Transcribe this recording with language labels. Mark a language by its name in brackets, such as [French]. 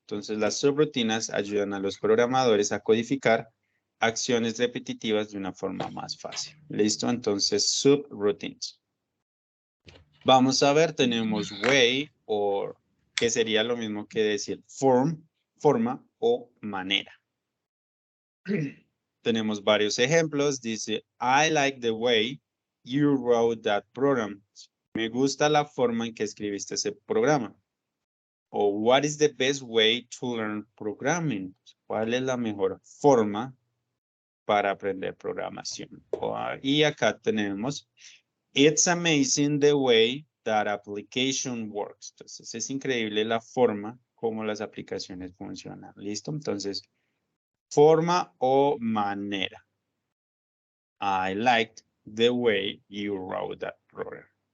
[Spanish] Entonces, las subrutinas ayudan a los programadores a codificar acciones repetitivas de una forma más fácil. ¿Listo? Entonces, subroutines. Vamos a ver, tenemos way o que sería lo mismo que decir forma o manera. Tenemos varios ejemplos. [English] Dice, I like the way you wrote that program. [Spanish] Me gusta la forma en que escribiste ese programa. [English] O what is the best way to learn programming? [Spanish] ¿Cuál es la mejor forma para aprender programación? Y acá tenemos, [English] it's amazing the way that application works. [Spanish] Entonces, es increíble la forma como las aplicaciones funcionan. ¿Listo? Entonces, forma o manera. [English] I liked the way you wrote that program.